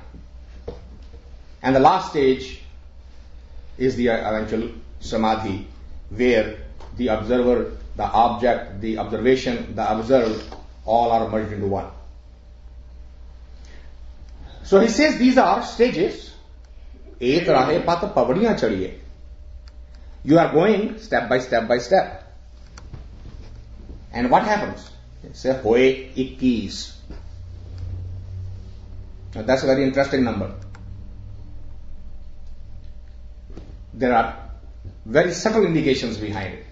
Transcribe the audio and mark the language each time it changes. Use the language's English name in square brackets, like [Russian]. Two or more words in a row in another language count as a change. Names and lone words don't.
[English] And the last stage is the eventual samadhi, where the observer, the object, the observation, the observed, all are merged into one. So he says these are stages. [Punjabi] ਏਕ ਰਹੇ ਪਤ ਪਵੜੀਆਂ ਚੜੀਐ. [English] You are going step by step by step. And what happens? It says hoye 21. Now that's a very interesting number. There are very subtle indications behind it.